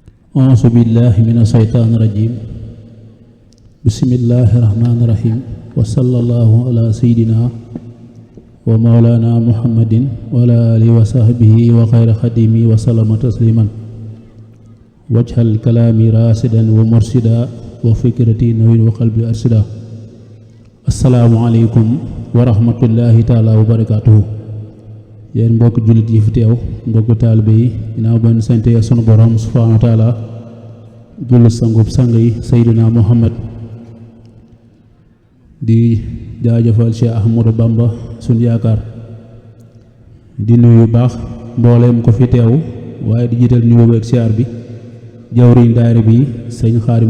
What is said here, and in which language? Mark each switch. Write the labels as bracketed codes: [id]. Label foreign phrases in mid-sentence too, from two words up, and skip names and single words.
[ar] أعوذ بالله من الشيطان الرجيم بسم الله الرحمن الرحيم وصلى الله على سيدنا ومولانا محمد وعلى آله وصحبه وخير خديمه وسلم تسليما واجعل كلامي راشدا ومرشدا وفكرتي نوير وقلبي أرشدا السلام عليكم ورحمة الله تعالى وبركاته [wo] yéen mbokk jullit yi fi teew mbokk taalibe yi ginnaaw ba ñu sante sunu borom [ar] سبحانه وتعالى [wo] julli sangub sang yi Seydina Muhammad di jaajëfal Cheikh Ahmadou Bamba sunu yaakaar di nuyu baax mbooleem ko fi teew waaye di jiital nuyu beeg siyaar bi jawriñ daayira bi sëñ Xaarim